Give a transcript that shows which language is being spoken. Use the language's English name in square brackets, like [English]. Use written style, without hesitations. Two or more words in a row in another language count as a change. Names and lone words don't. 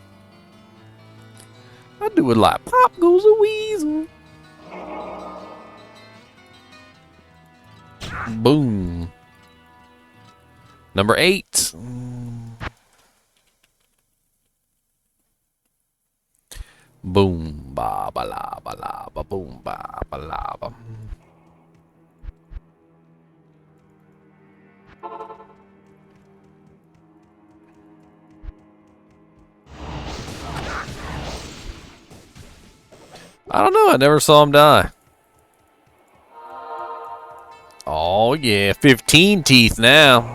[English] I do it like Pop Goes a Weasel. Boom. Number 8. Boom, ba ba la ba la ba boom ba ba la ba. I don't know. I never saw him die. Oh yeah, 15 teeth now.